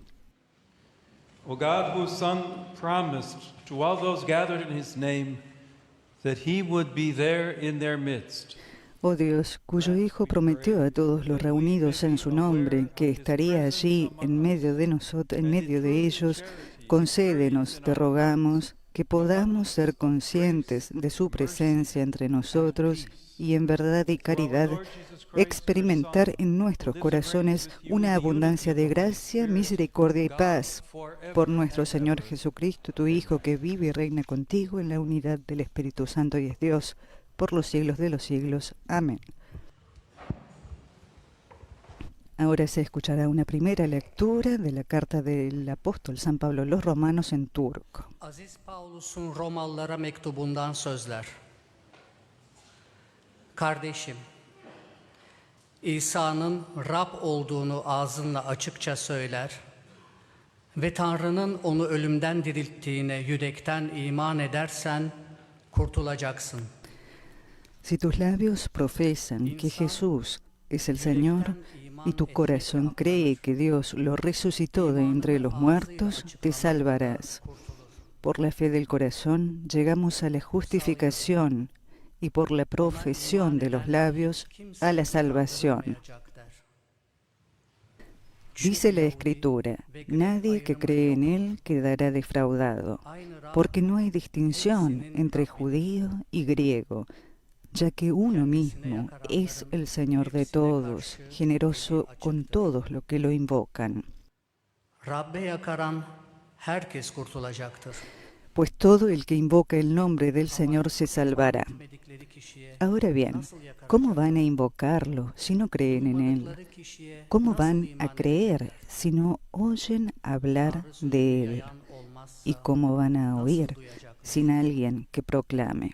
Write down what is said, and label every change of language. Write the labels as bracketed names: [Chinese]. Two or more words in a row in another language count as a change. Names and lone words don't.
[English] O God, whose Son promised to all those gathered in his name that he would be there in their midst. [Spanish] Oh Dios, cuyo Hijo prometió a todos los reunidos en su nombre que estaría allí en medio de nosotros, en medio de ellos, concédenos, te rogamos, que podamos ser conscientes de su presencia entre nosotros y en verdad y caridad experimentar en nuestros corazones una abundancia de gracia, misericordia y paz por nuestro Señor Jesucristo, tu Hijo, que vive y reina contigo en la unidad del Espíritu Santo y es Dios por los siglos de los siglos. Amén. Ahora se escuchará una primera lectura de la carta del apóstol San Pablo a los Romanos en turco. [Turkish] Aziz Paulus'un Romalılara mektubundan sözler. Kardeşim, İsa'nın Rab olduğunu ağzınla açıkça söyler ve Tanrı'nın onu ölümden dirilttiğine yürekten iman edersen kurtulacaksın. [Spanish] Si tus labios profesan que Jesús es el Señor y tu corazón cree que Dios lo resucitó de entre los muertos, te salvarás. Por la fe del corazón llegamos a la justificación y por la profesión de los labios a la salvación. Dice la Escritura, nadie que cree en Él quedará defraudado, porque no hay distinción entre judío y griego, ya que uno mismo es el Señor de todos, generoso con todos los que lo invocan. [Turkish] Rabbe yakaran herkes kurtulacaktır. [Spanish] Pues todo el que invoca el nombre del Señor se salvará. Ahora bien, ¿cómo van a invocarlo si no creen en Él? ¿Cómo van a creer si no oyen hablar de Él? ¿Y cómo van a oír sin alguien que proclame?